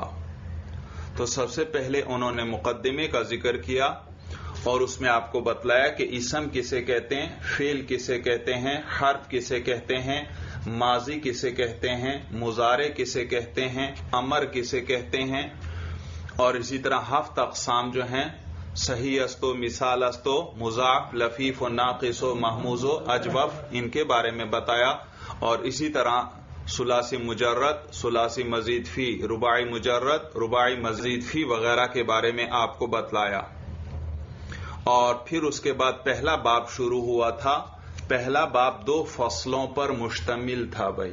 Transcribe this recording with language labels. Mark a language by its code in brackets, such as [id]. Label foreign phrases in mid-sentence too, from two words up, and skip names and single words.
[ur] تو سب سے پہلے انہوں نے مقدمے کا ذکر کیا اور اس میں آپ کو بتلایا کہ اسم کسے کہتے ہیں، فعل کسے کہتے ہیں، حرف کسے کہتے ہیں، ماضی کسے کہتے ہیں، مضارع کسے کہتے ہیں، امر کسے کہتے ہیں، اور اسی طرح 7 اقسام جو ہیں صحیح استو، مثال استو، مضاعف، لفیف و ناقص و محموز و اجوف، ان کے بارے میں بتایا. اور اسی طرح ثلاثی مجرد، ثلاثی مزید فی، رباعی مجرد، رباعی مزید فی وغیرہ کے بارے میں آپ کو بتلایا. اور پھر اس کے بعد پہلا باب شروع ہوا تھا. پہلا باب 2 فصلوں پر مشتمل تھا بھائی.